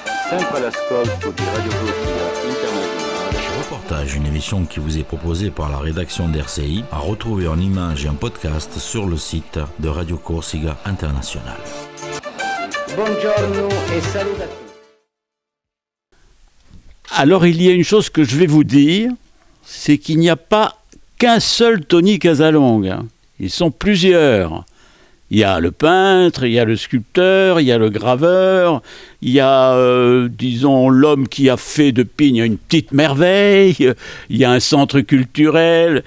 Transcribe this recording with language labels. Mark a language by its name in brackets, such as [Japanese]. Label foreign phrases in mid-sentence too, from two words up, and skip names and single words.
[Italian] sempre all'ascolto di Radio Corsica Internazionale. [French] Reportage, une émission qui vous est proposée par la rédaction d'RCI, à retrouver en images et en podcast sur le site de Radio Corsica Internazionale. [Italian] Buongiorno e saluto a tutti. [French] Alors il y a une chose que je vais vous dire, c'est qu'il n'y a pas qu'un seul Tony Casalonga. Ils sont plusieurs. Il y a le peintre, il y a le sculpteur, il y a le graveur, il y a, disons, l'homme qui a fait de Pigne une petite merveille, il y a un centre culturel.